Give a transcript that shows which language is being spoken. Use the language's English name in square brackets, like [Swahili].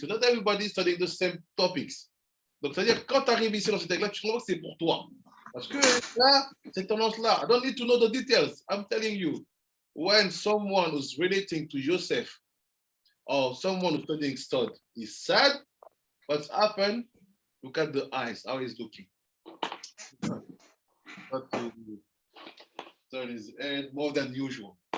[English] Because not everybody is studying the same topics. [French] Donc c'est-à-dire quand tu arrives ici dans cette école, tu comprends que c'est pour toi. Parce que là, cette tendance-là, [English] I don't need to know the details. I'm telling you, when someone who's relating to Joseph or someone who's studying stud is sad, what's happened? Look at the eyes, how he's looking. But turn his head more than usual.